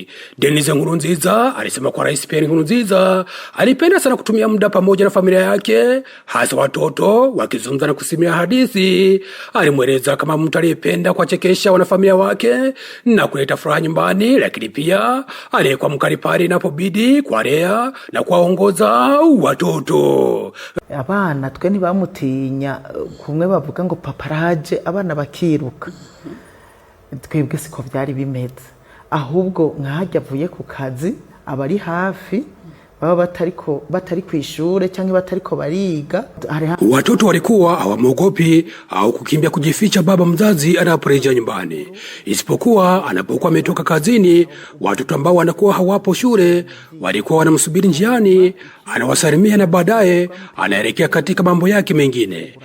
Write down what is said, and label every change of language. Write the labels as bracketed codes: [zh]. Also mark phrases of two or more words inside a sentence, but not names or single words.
[sw] Denis Nkurunziza alisema kwa Rais Pierre Nkurunziza alipenda sana kutumia muda pamoja na familia yake, hasa watoto, wakizungumza na kusimulia hadithi. Alimweleza kama mtu aliyependa kuwachekesha wanafamilia wake na kuleta furaha nyumbani, lakini pia aliyekuwa mkali pale inapobidi kuwalea na kuwaongoza watoto. [rn] Abana twe ntibamutinya, kumwe bavuga ngo paparaje abana bakiruka. Twebwe siko byari bimeze, ahubwo nkajya avuye ku kazi abari hafi baba batari kwishure cyangwa batariko bariga. [sw] Watoto walikuwa hawamogopi au kukimbia kujificha baba mzazi anaporejea nyumbani, isipokuwa anapokuwa ametoka kazini. Watoto ambao wanakuwa hawapo shule walikuwa wanamsubiri njiani, anawasalimia na baadaye anaelekea katika mambo yake mengine.